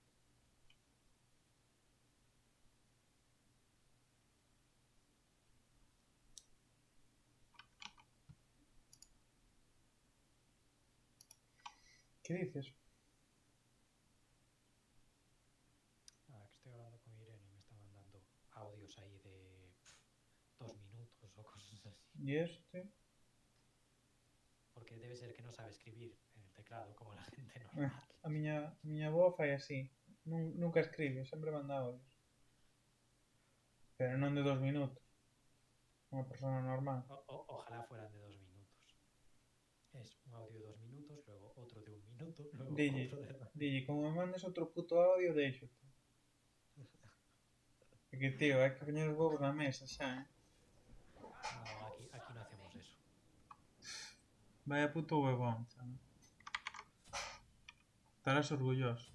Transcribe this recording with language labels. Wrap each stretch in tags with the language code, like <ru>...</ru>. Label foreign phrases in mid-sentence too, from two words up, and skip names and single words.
<es>¿Qué dices? Nada, que estoy hablando con Irene y me está mandando audios ahí de 2 minutos o cosas así. ¿Y este? Porque debe ser que no sabe escribir en el teclado como la gente Eh, normal.</es> <gl>a miña avó fai así. Nunca escribe, sempre manda audios. Pero non de 2 minutos. Unha persona normal.</gl> <es>Ojalá fueran de 2 minutos. Es un audio de 2 minutos, luego otro de 1 minuto, luego</es> <gl>Dille,</gl> <es>otro de 2 minutos.</es> <gl>dille, como me mandes outro puto audio, déixote. É que, tío, hai que poñer os huevos na mesa xa, eh.</gl> <es>No, aquí no hacemos eso. Vaya puto huevón, chaval. Estarás orgulloso.</es>